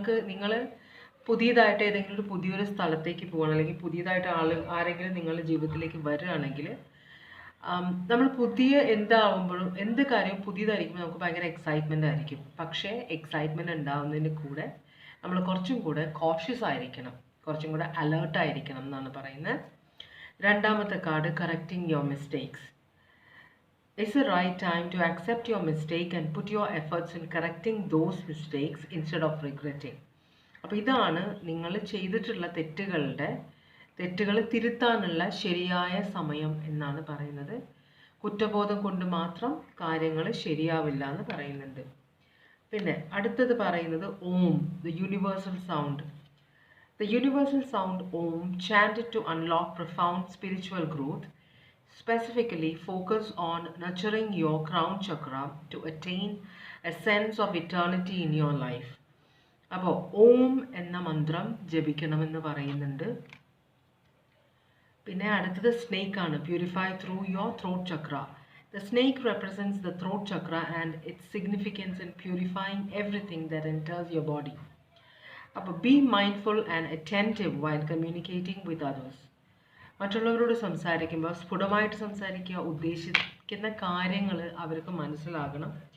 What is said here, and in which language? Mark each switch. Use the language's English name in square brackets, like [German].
[Malayalam] നിങ്ങൾ പുതിയതായിട്ട് ഏതെങ്കിലും ഒരു പുതിയൊരു സ്ഥലത്തേക്ക് പോകണം, അല്ലെങ്കിൽ പുതിയതായിട്ട് ആരെങ്കിലും നിങ്ങളുടെ ജീവിതത്തിലേക്ക് വരികയാണെങ്കിൽ, നമ്മൾ പുതിയ എന്താവുമ്പോഴും എന്ത് കാര്യവും പുതിയതായിരിക്കുമ്പോൾ നമുക്ക് ഭയങ്കര എക്സൈറ്റ്മെൻ്റ് ആയിരിക്കും. പക്ഷേ എക്സൈറ്റ്മെൻറ്റ് ഉണ്ടാവുന്നതിന് കൂടെ നമ്മൾ കുറച്ചും കൂടെ കോഷ്യസ് ആയിരിക്കണം, കുറച്ചും കൂടെ അലേർട്ടായിരിക്കണം എന്നാണ് പറയുന്നത്. രണ്ടാമത്തെ card, [English] Correcting your mistakes. It's the right time to accept your mistake and put your efforts in correcting those mistakes instead of regretting. [Malayalam] അപ്പോൾ ഇതാണ് നിങ്ങൾ ചെയ്തിട്ടുള്ള തെറ്റുകൾ തിരുത്താനുള്ള ശരിയായ സമയം എന്നാണ് പറയുന്നത്. കുറ്റബോധം കൊണ്ട് മാത്രം കാര്യങ്ങൾ ശരിയാവില്ല എന്ന് പറയുന്നുണ്ട്. പിന്നെ അടുത്തത് പറയുന്നത് ഓം, [English] The universal sound. The universal sound Om, chanted to unlock profound spiritual growth, specifically focus on nurturing your crown chakra to attain a sense of eternity in your life. [Malayalam] അപ്പോൾ ഓം എന്ന മന്ത്രം ജപിക്കണമെന്ന് പറയുന്നുണ്ട്. പിന്നെ അടുത്തത് [English] Snake ആണ്, purify through your throat chakra. The snake represents the throat chakra and its significance in purifying everything that enters your body. അപ്പോൾ be mindful and attentive while communicating with others. [Malayalam] മറ്റുള്ളവരോട് സംസാരിക്കുമ്പോൾ സ്ഫുടമായിട്ട് സംസാരിക്കുക, ഉദ്ദേശിക്കുന്ന കാര്യങ്ങൾ അവർക്ക് മനസ്സിലാകണം.